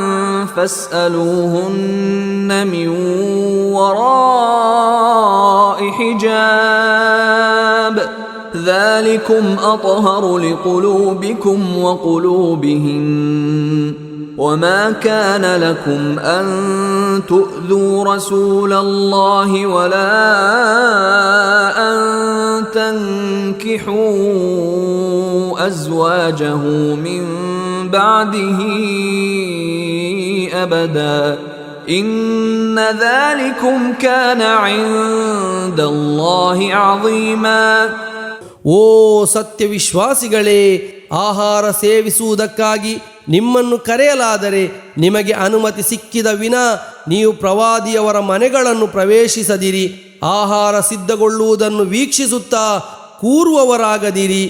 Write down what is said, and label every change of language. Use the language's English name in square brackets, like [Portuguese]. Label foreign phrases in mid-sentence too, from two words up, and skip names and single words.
[Arabic] فاسألوهن من وراء حجاب ذلكم أطهر لقلوبكم وقلوبهن وما كان لكم أن تؤذوا رسول الله ولا أن تنكحوا أزواجه من بعده أبدا إن ذلكم كان عند الله عظيما. [Kannada] ಓ ಸತ್ಯವಿಶ್ವಾಸಿಗಳೇ, ಆಹಾರ ಸೇವಿಸುವುದಕ್ಕಾಗಿ ನಿಮ್ಮನ್ನು ಕರೆಯಲಾದರೆ ನಿಮಗೆ ಅನುಮತಿ ಸಿಕ್ಕಿದ ವಿನಾ ನೀವು ಪ್ರವಾದಿಯವರ ಮನೆಗಳನ್ನು ಪ್ರವೇಶಿಸದಿರಿ. ಆಹಾರ ಸಿದ್ಧಗೊಳ್ಳುವುದನ್ನು ವೀಕ್ಷಿಸುತ್ತಾ ಕೂರುವವರಾಗದಿರಿ.